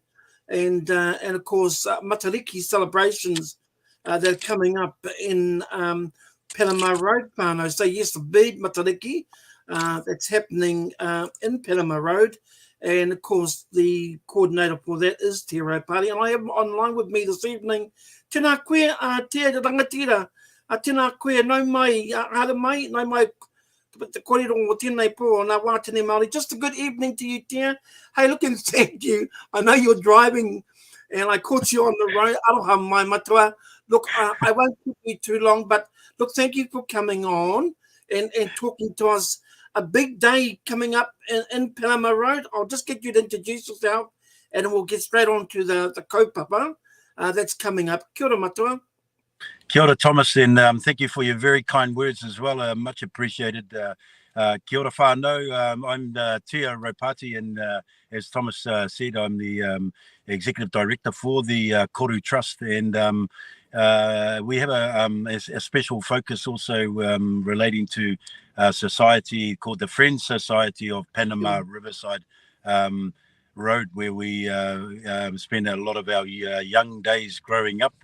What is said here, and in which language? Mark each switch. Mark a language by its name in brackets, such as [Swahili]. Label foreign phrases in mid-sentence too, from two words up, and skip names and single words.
[English] And of course, Matariki Celebrations that are coming up in Panama Road, whānau. So yes, the big Matariki that's happening in Panama Road. And of course, the coordinator for that is Te Ropati. And I have online with me this evening, [Māori] tēnā koe, Te Rangatira, tēnā koe, nau mai, hara mai, nau mai, the kōrero o tēnei pō, nā wātene Māori. [English] Just a good evening to you, Te. Hey, look, and thank you. I know you're driving, and I caught you on the road. [Māori] Aroha mai matua. [English] Look, I won't keep you too long, but look, thank you for coming on and talking to us. A big day coming up in Panama Road. I'll just get you to introduce yourself, and we'll get straight on to the kaupapa that's coming up. [Māori] Kia ora matua. Kia ora, [English] Thomas, and thank you for your very kind words as well. Much appreciated. [Māori] Kia ora whānau. [English] I'm Te Ropati, and as Thomas said, I'm the Executive Director for the Kuru Trust, and we have a special focus also relating to a society called the Friends Society of Panama Riverside Road, where we spend a lot of our young days growing up.